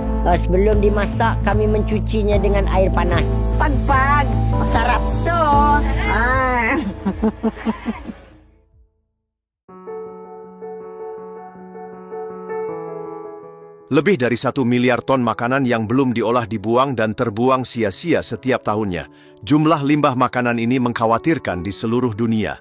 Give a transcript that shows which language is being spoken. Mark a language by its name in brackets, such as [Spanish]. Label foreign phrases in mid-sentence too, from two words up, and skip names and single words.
[Indonesian] Sebelum dimasak, kami mencucinya dengan air panas. [Filipino] Pag-pag, masarap to. [Indonesian] Lebih dari 1 miliar ton makanan yang belum diolah dibuang dan terbuang sia-sia setiap tahunnya. Jumlah limbah makanan ini mengkhawatirkan di seluruh dunia.